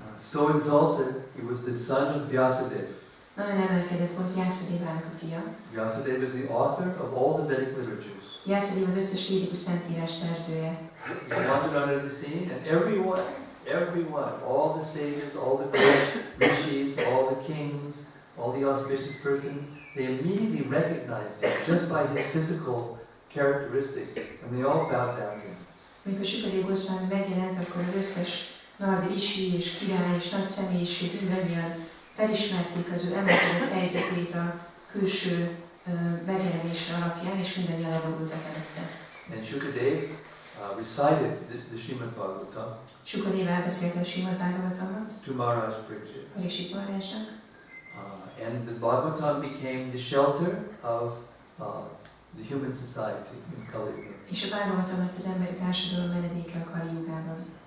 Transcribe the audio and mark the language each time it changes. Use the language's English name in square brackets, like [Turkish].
[English] So exalted, he was the son of Vyasadeva. [Hungarian] Nagyon emelkedett volt Vyasadévának a fia. [English] Vyasadeva is the author of all the Vedic literatures. [Hungarian] Vyasadéva az összes védikus szentírás szerzője. [English] He wandered onto the scene, and everyone, all the sages, all the rishis, all the kings, all the auspicious persons, they immediately recognized him just by his physical characteristics, and they all bowed down to him. [Hungarian] Amikor Shukadeva Goswami megjelent, akkor az összes nagy rishi és király és nagy személyiség mindannyian felismerték az ő emelkedett helyzetét a külső megjelenésre alapján, és mindannyian leborultak előtte. [English] And Shukadeva recited the Srimad Bhagavatam. [Hungarian] Shukadeva elbeszélte a Srimad Bhagavatamot [English] To Maharaj Parikshit. [Hungarian] Parikshit Maharajnak. [English] And the Bhagavatam became the shelter of the human society in Kali Yuga. [Hungarian] És a Bhagavatam lett az emberi társadalom menedéke a Kali Jugában.